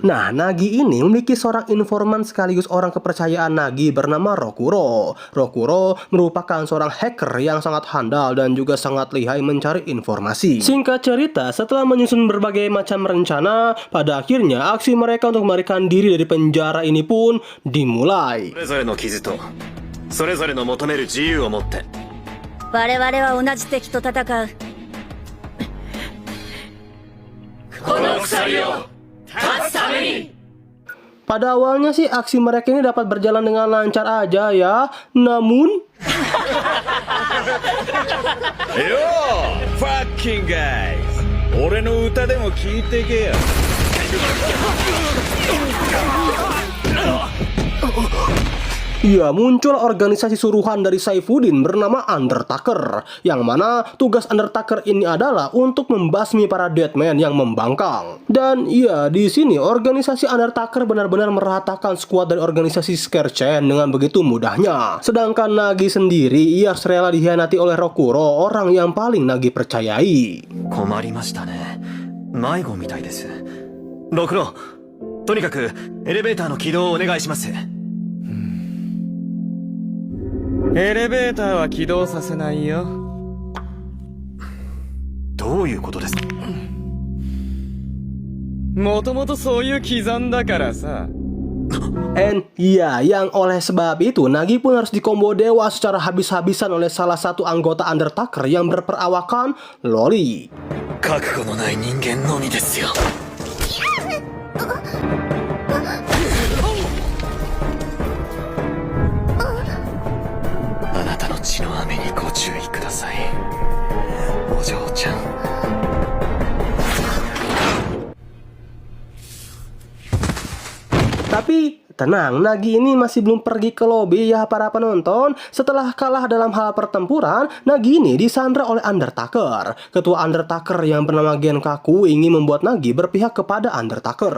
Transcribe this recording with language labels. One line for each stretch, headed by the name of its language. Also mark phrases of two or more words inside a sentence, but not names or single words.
Indonesian: Nah, Nagi ini memiliki seorang informan sekaligus orang kepercayaan Nagi bernama Rokuro. Rokuro merupakan seorang hacker yang sangat handal dan juga sangat lihai mencari informasi. Singkat cerita, setelah menyusun berbagai macam rencana, pada akhirnya aksi mereka untuk melarikan diri dari penjara ini pun dimulai.
Japanese: それぞれの傷と、それぞれの求める自由を持って。我々は同じ敵と戦う。
Indonesian: Pada awalnya sih aksi mereka ini dapat berjalan dengan lancar aja ya. Namun
Japanese: よー
English: fucking guys
Japanese: 俺の歌でも聞いてけよ
Indonesian: ya muncul organisasi suruhan dari Saifuddin bernama Undertaker, yang mana tugas Undertaker ini adalah untuk membasmi para Deadman yang membangkang. Dan ya, di sini organisasi Undertaker benar-benar meratakan skuad dari organisasi Scare Chain dengan begitu mudahnya. Sedangkan Nagi sendiri, ia rela dikhianati oleh Rokuro, orang yang paling Nagi percayai.
Japanese: 困りましたね。迷子みたいです。ろくろ、とにかくエレベーターの起動をお願いします。エレベーターは起動させないよ。どういうことですか？もともとそういう刻んだからさ。
Indonesian: And ya, yang oleh sebab itu Nagi pun harus dikombo dewa secara habis-habisan oleh salah satu anggota Undertaker yang berperawakan Loli.
Japanese: 覚悟のない人間のみですよ。あなたの血の雨にご注意ください。お嬢ちゃん。
Indonesian: Tapi tenang, Nagi ini masih belum pergi ke lobi ya para penonton. Setelah kalah dalam hal pertempuran, Nagi ini disandra oleh Undertaker. Ketua Undertaker yang bernama Genkaku ingin membuat Nagi berpihak kepada Undertaker.